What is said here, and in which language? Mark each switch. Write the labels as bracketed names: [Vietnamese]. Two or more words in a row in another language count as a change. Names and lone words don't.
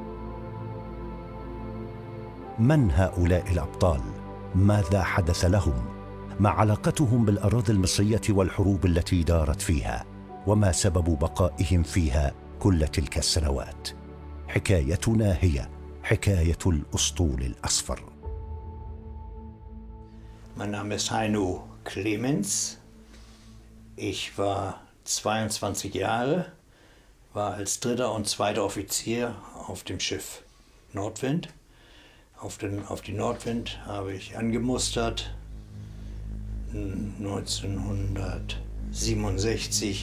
[Arabic] من هؤلاء الأبطال؟ ماذا حدث لهم؟ ما علاقتهم بالأراضي المصرية والحروب التي دارت فيها؟ وما سبب بقائهم فيها كل تلك السنوات؟ حكايتنا هي حكاية الأسطول الأصفر. [German] Mein Name ist Heino Clemens. Ich war 22 Jahre, war als 3. und 2. Offizier auf dem Schiff Nordwind. Auf die Nordwind habe ich angemustert 1967.